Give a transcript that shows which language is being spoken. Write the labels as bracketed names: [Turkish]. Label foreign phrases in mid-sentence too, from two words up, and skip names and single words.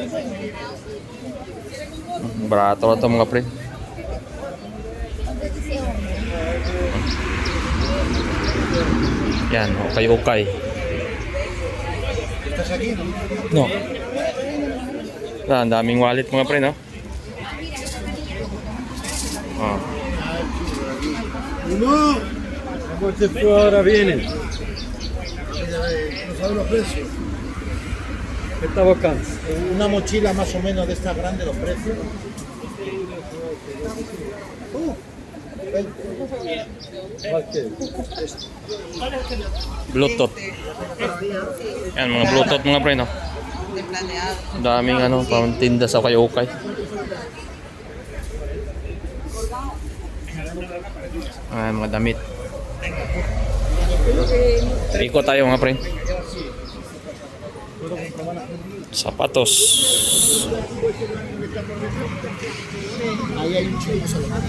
[Filipino] Barato na ito mga pre. Yan, okay. No. Ang daming wallet mga pre, no? Oh. [Spanish] Ahora viene. No sabe los precios. ¿Qué está buscando? Una mochila más o menos de estas grandes, los precios. [Filipino] Bluetooth. Yan, mga Bluetooth mga pre, no? Ang daming pang tinda sa okay. Mga damit. Ikot tayo mga pre. Sapatos. [Spanish] Ahí hay un chico solo.